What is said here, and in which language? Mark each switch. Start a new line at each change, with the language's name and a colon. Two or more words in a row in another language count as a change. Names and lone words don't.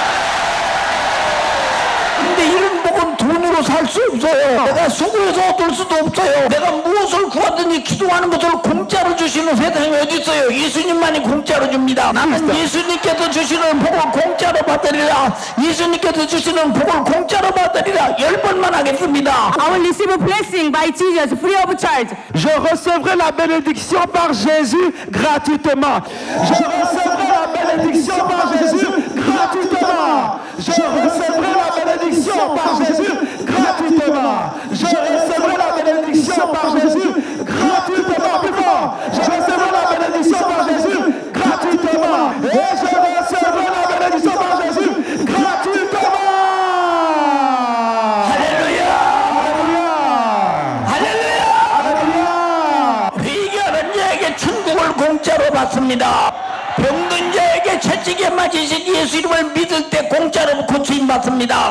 Korean: 근데 이런 복은 돈으로 살 수 없어요. 내가 수고해서 얻을 수도 없어요. 내가 무엇을 구하든지 기도하는 것을 공짜로 주시는 세상이 어디 있어요? 예수님만이 공짜로 줍니다. 나는 예수님께서 주시는 복을 공짜로 받으리라. 예수님께서 주시는 복을 공짜로 받으리라. 10번만 하겠습니다.
English: I will receive a blessing by Jesus free of charge.
French: Je recevrai la bénédiction par Jésus gratuitement. Je recevrai la bénédiction par Jésus gratuitement. Je recevrai la bénédiction par Jésus gratuitement. Je recevrai la bénédiction par Jésus gratuitement. Plus fort. Je recevrai la bénédiction par Jésus gratuitement. Et je recevrai la bénédiction par Jésus gratuitement.
Korean: 할렐루야! 할렐루야! 할렐루야! 회개하는 자에게 천국을 공짜로 받습니다. 병든 자에게 채찍에 맞으신 예수 이름을 믿을 때 공짜로 고침 받습니다.